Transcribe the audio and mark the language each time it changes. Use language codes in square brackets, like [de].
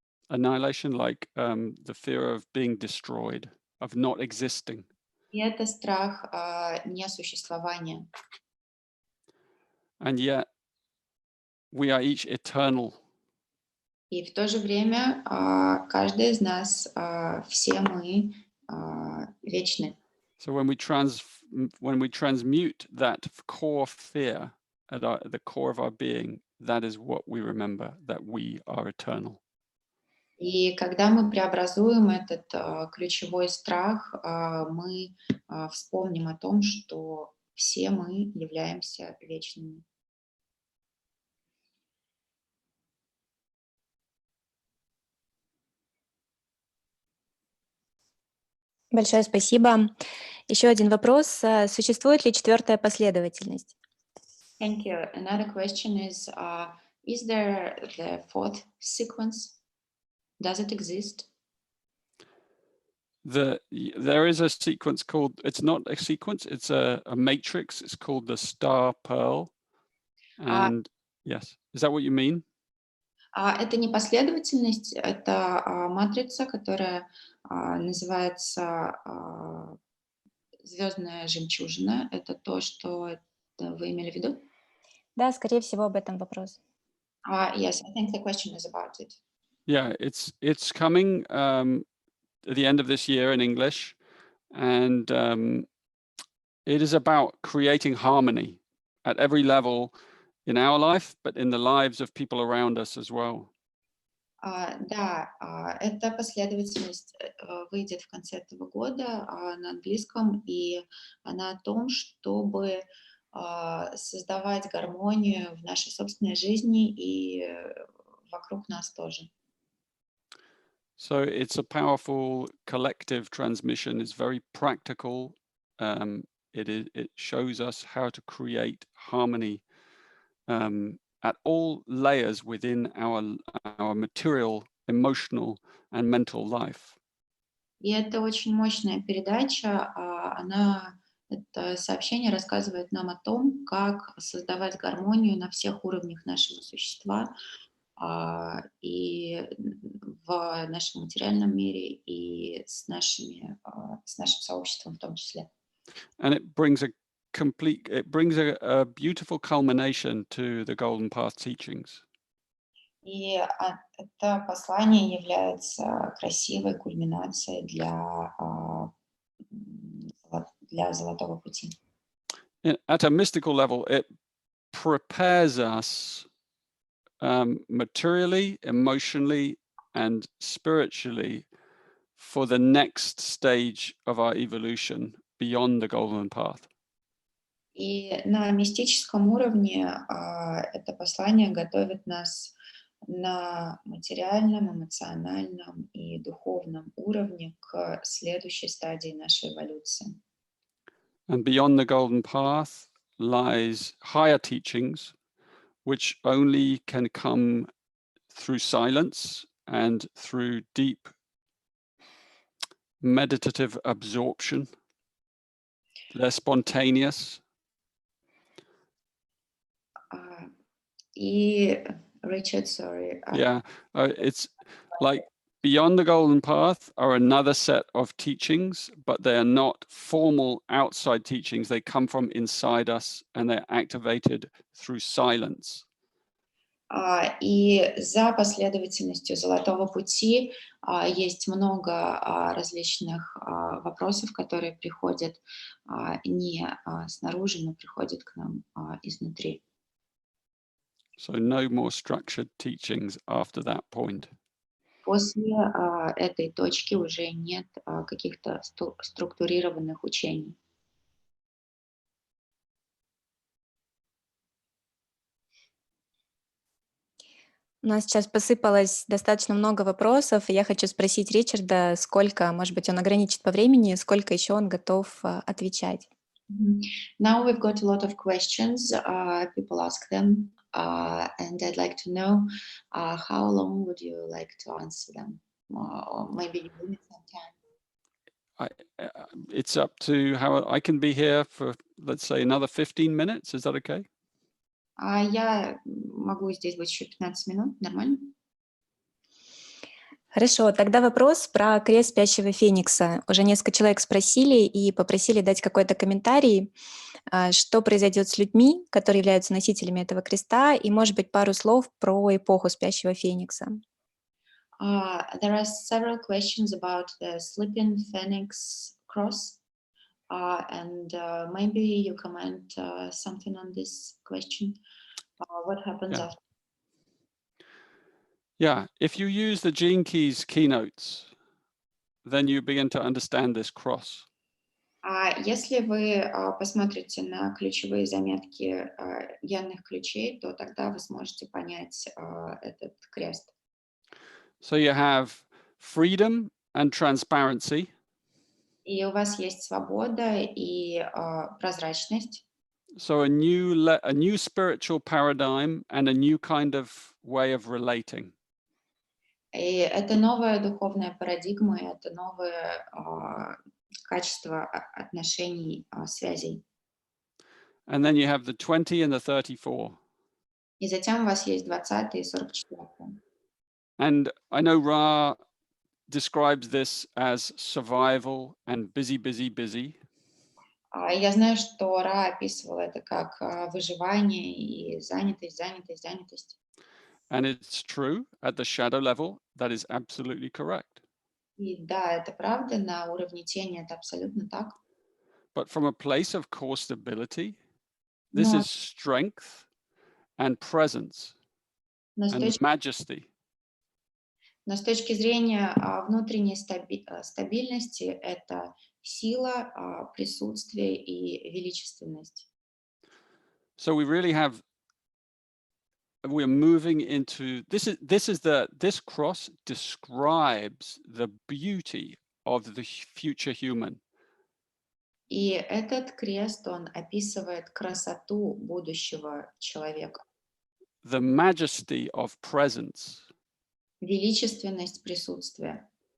[en] Annihilation, like the fear of being destroyed, of not existing. [ru] И это страх несуществования. [en] And yet, we are each eternal. [ru] И в то же время каждый из нас, все мы вечны. [en] So when we transmute that core fear at the core of our being, that is what we remember, that we are eternal. [ru] И когда мы преобразуем этот ключевой страх, мы вспомним о том, что все мы являемся вечными. Большое спасибо. Еще один вопрос. Существует ли четвертая последовательность? [en] Thank you. Another question is there the fourth sequence? Does it exist? There is a sequence called, it's not a sequence, it's a matrix. It's called the star pearl. And yes, is that what you mean? [ru] Это не последовательность, это матрица, которая называется звездная жемчужина. Это то, что вы имели в виду? Да, скорее всего, об этом вопрос. [en] Yes, I think the question is about it. Yeah, it's coming at the end of this year in English, and it is about creating harmony at every level in our life, but in the lives of people around us as well. [ru] Да, эта последовательность выйдет в конце этого года на английском, и она о том, чтобы создавать гармонию в нашей собственной жизни и вокруг нас тоже. [en] So it's a powerful collective transmission. It's very practical. It shows us how to create harmony at all layers within our material, emotional, and mental life. [ru] И это очень мощная передача. Это сообщение рассказывает нам о том, как создавать гармонию на всех уровнях нашего существа, и в нашем материальном мире, и с нашим сообществом в том числе. [en] And it brings a beautiful culmination to the Golden Path teachings. [ru] И это послание является красивой кульминацией для Золотого пути. [en] At a mystical level, it prepares us materially, emotionally, and spiritually for the next stage of our evolution beyond the Golden Path. [ru] И на мистическом уровне это послание готовит нас на материальном, эмоциональном и духовном уровне к следующей стадии нашей эволюции. [en] And beyond the Golden Path lies higher teachings, which only can come through silence and through deep meditative absorption. They're spontaneous. [ru] И Richard, [en] sorry. Yeah, it's like beyond the Golden Path are another set of teachings, but they are not formal outside teachings. They come from inside us and they're activated through silence. [ru] И за последовательностью Золотого пути есть много различных вопросов, которые приходят не снаружи, но приходят к нам изнутри. [en] So no more structured teachings after that point. [ru] После этой точки уже нет каких-то структурированных учений. У нас сейчас посыпалось достаточно много вопросов, и я хочу спросить Ричарда, сколько, может быть, он ограничит по времени, сколько еще он готов отвечать. [en] Now we've got a lot of questions. People ask them, and I'd like to know how long would you like to answer them, or maybe you limit some time. It's up to how I can be here for, let's say, another 15 minutes. Is that okay? [ru] Я могу здесь быть еще 15 минут, нормально? Хорошо, тогда вопрос про крест спящего феникса. Уже несколько человек спросили и попросили дать какой-то комментарий, что произойдет с людьми, которые являются носителями этого креста, и, может быть, пару слов про эпоху спящего феникса. [en] There are several questions about the sleeping phoenix cross, and maybe you comment something on this question. What happens after? Yeah, if you use the Gene Keys keynotes, then you begin to understand this cross. [ru] Если вы посмотрите на ключевые заметки генных ключей, то тогда вы сможете понять этот крест. [en] So you have freedom and transparency. [ru] И у вас есть свобода и прозрачность. [en] So a new spiritual paradigm and a new kind of way of relating. [ru] И это новая духовная парадигма, и это новое качество отношений, связей. [en] And then you have the 20 and the 34. [ru] И затем у вас есть 20 и 44. [en] And I know Ra describes this as survival and busy, busy, busy. [ru] Я знаю, что Ра описывал это как выживание и занятость, занятость, занятость. [en] And it's true at the shadow level, that is absolutely correct. [ru] И да, это правда, на уровне тени это абсолютно так. [en] But from a place of core stability, this [ru] Но, [en] is strength and presence [ru] но, с [en] and [ru] точки, [en] majesty. [ru] но с точки зрения внутренней стабильности это сила, присутствие и величественность. [en] So we really have, we're moving into, this cross describes the beauty of the future human. [ru] И этот крест, он описывает красоту будущего человека, [en] The majesty of presence. [ru] величественность присутствия.